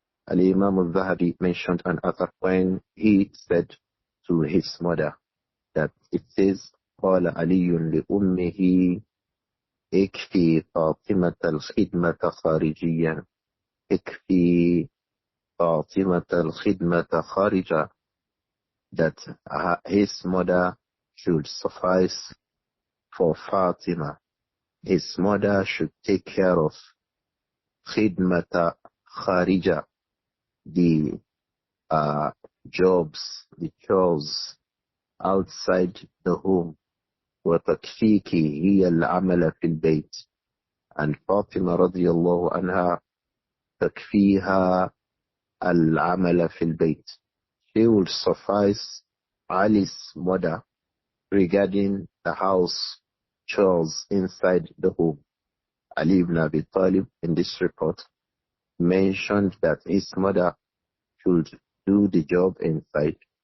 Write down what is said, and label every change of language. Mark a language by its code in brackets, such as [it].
[en] Imām Adh-Dhahabi mentioned an author when he said to his mother that it says, [ar] قال علي لأمه اكفي فاطمة الخدمة خارجيا اكفي فاطمة الخدمة خارجا, [en] that his mother should suffice for Fatima. His mother should take care of khidmata kharija, the jobs, the chores outside the home. [ar] وَتَكْفِيكِ هِيَ الْعَمَلَ فِي الْبَيْتِ, [en] and Fatima radiyallahu anha [ar] تَكْفِيهَا الْعَمَلَ فِي الْبَيْتِ. [en] She will suffice Ali's mother regarding the house chores inside the home. Ali ibn Abi Talib in this report mentioned that his mother should do the job inside.